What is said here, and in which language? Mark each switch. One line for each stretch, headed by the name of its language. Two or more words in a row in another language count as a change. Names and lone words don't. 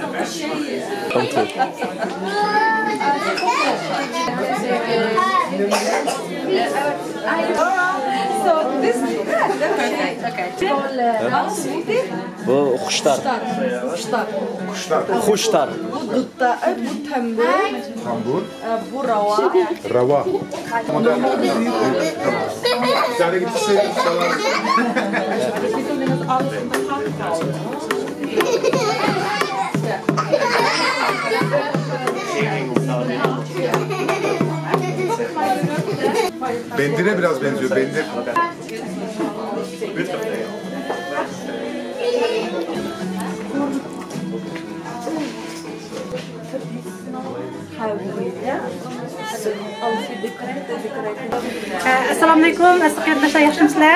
English: So this is perfect. Okay.
Turkish: Bu kuşlar. Kuşlar. Bu dutta, bu tambur. Bu rava. Rava. Bir tane gitse Bendire biraz benziyor. Bendir.
Uzbek: Assalomu alaykum, qarindoshlar, yaxshimisizlar?